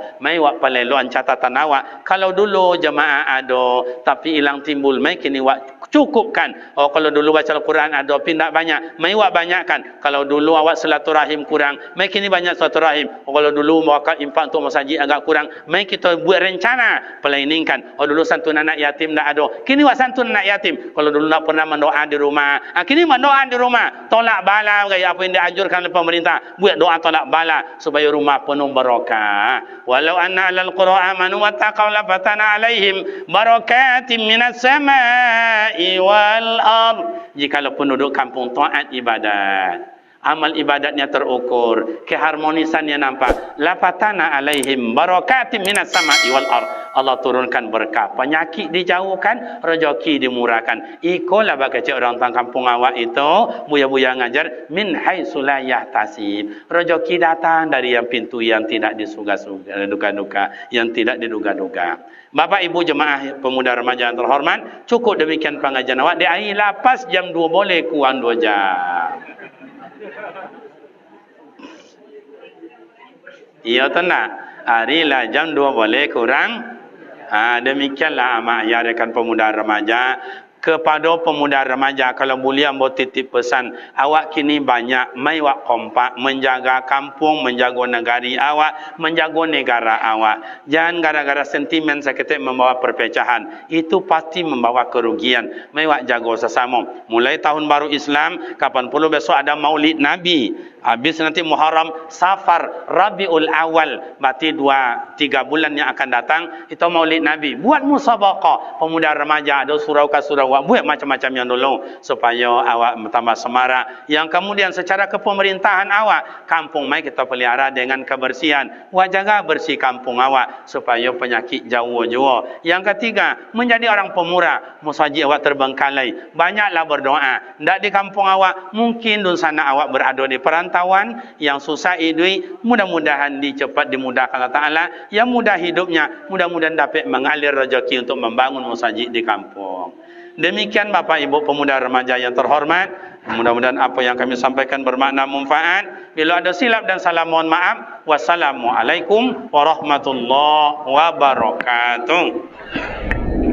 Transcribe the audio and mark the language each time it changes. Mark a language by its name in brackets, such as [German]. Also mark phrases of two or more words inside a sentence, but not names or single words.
[Indonesian] Mai wak peleloan catatan awak. Kalau dulu jemaah ada, tapi hilang timbul, mai kini wak cukupkan. Kalau dulu baca Al-Quran ada, tapi tak banyak, mai wak banyakkan. Kalau dulu awak silaturahim kurang, mai kini banyak silaturahim. Kalau dulu wakaf infak untuk masjid agak kurang, mai kita buat rencana pelaningkan. Dulu santun anak yatim tak ada, kini wak santun anak yatim. Kalau dulu nak pernah mendoa di rumah, kini mendoa di rumah, tolak bala gaya apa yang dianjurkan oleh pemerintah, buat doa tolak bala supaya rumah penuh barakah. [Arabic] ولو أن أهل القرى آمنوا واتقوا لفتحنا عليهم بركات من السماء والأرض. [Indonesian] Jikalau penduduk kampung taat ibadat, amal ibadatnya terukur, keharmonisannya nampak, [Arabic] لفتحنا عليهم بركات من السماء والأرض. [Indonesian] Allah turunkan berkah. Penyakit dijauhkan, rezeki dimurahkan. Ikolah bagi orang tang kampung awak itu, buya-buya ngajar [Arabic] من حيث لا يحتسب. [Indonesian] Rezeki datang dari yang pintu yang tidak duga-duga, yang tidak diduga-duga. Bapak Ibu jemaah pemuda remaja yang terhormat, cukup demikian pengajian awak. Di air lapas jam 2 boleh kurang 2 jam. Iya tenang. Hari lah jam 2 boleh kurang. Demikianlah amak ayah pemuda remaja. Kepada pemuda remaja, kalau boleh ambo titip pesan, awak kini banyak mai wak kompak menjaga kampung, menjaga negari awak, menjaga negara awak. Jangan gara-gara sentimen seketik membawa perpecahan. Itu pasti membawa kerugian. Mai wak jaga sesama. Mulai tahun baru Islam, kapan perlu besok ada Maulid Nabi. Habis nanti Muharram, Safar, Rabiul Awal, berarti 2-3 bulan yang akan datang itu Maulid Nabi. Buat musabaqah pemuda remaja, ada surau ke surau, buat macam-macam yang dulu supaya awak tambah semarak. Yang kemudian secara kepemerintahan awak, kampung mai kita pelihara dengan kebersihan. Awak jaga bersih kampung awak supaya penyakit jauh jua. Yang ketiga, menjadi orang pemurah, musajid awak terbengkalai. Banyaklah berdoa. Ndak di kampung awak, mungkin di sana awak berada di perantauan yang susah duit, mudah-mudahan cepat dimudahkan Allah Ta'ala, yang mudah hidupnya, mudah-mudahan dapat mengalir rezeki untuk membangun masjid di kampung. Demikian Bapak Ibu pemuda remaja yang terhormat, mudah-mudahan apa yang kami sampaikan bermakna manfaat. Bila ada silap dan salah mohon maaf. [Arabic] والسلام عليكم ورحمة الله وبركاته.